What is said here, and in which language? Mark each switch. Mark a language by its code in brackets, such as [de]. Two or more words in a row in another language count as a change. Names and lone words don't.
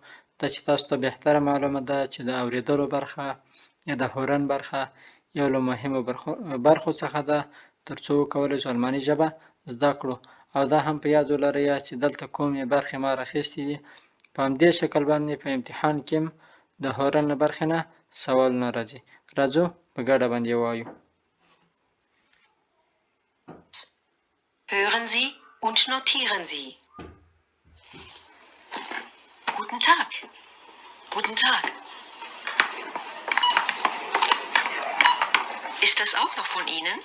[ps] دا چې تاسو ته بهتره معلومه ده چې د اورېدلو برخه یا د هورن برخه یو له مهمو برخو څخه ده، تر څو وکولی شو الماني ژبه زده کړو. او دا هم په یاد ولرئ چې دلته کومې برخې ما راخیستې دي، په همدې شکل باندې په امتحان کې هم د هورن له برخې نه سوالونه راځي. راځو په ګډه باندې ووایو. [de] Hören Sie und notieren Sie. Guten Tag. Guten Tag. Ist das auch noch von Ihnen?